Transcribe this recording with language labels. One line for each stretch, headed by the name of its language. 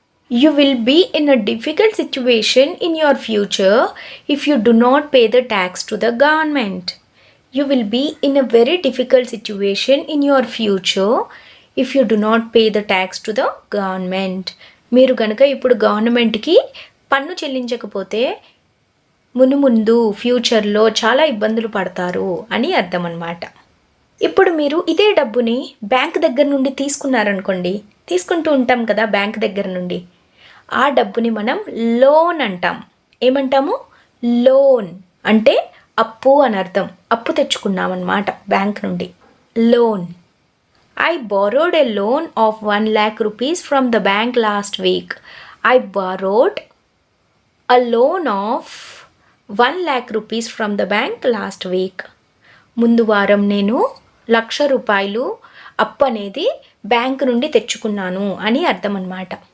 English: You will be in a difficult situation in your future if you do not pay the tax to the government. You will be in a very difficult situation in your future if you do not pay the tax to the government.
Telugu: మీరు గనక ఇప్పుడు గవర్నమెంట్కి పన్ను చెల్లించకపోతే ముందు ఫ్యూచర్లో చాలా ఇబ్బందులు పడతారు అని అర్థం అన్నమాట. ఇప్పుడు మీరు ఇదే డబ్బుని బ్యాంక్ దగ్గర నుండి తీసుకున్నారనుకోండి, తీసుకుంటూ ఉంటాం కదా బ్యాంక్ దగ్గర నుండి, ఆ డబ్బుని మనం లోన్ అంటాం. ఏమంటాము? లోన్ అంటే అప్పు అని అర్థం. అప్పు తెచ్చుకున్నామన్నమాట బ్యాంక్ నుండి. Loan.
English: I borrowed a loan of 1 lakh rupees from the bank last week. I borrowed a loan of 1 lakh rupees from the bank last week.
Telugu: ముందు వారం నేను 1,00,000 రూపాయలు అప్పు అనేది బ్యాంక్ నుండి తెచ్చుకున్నాను అని అర్థం అన్నమాట.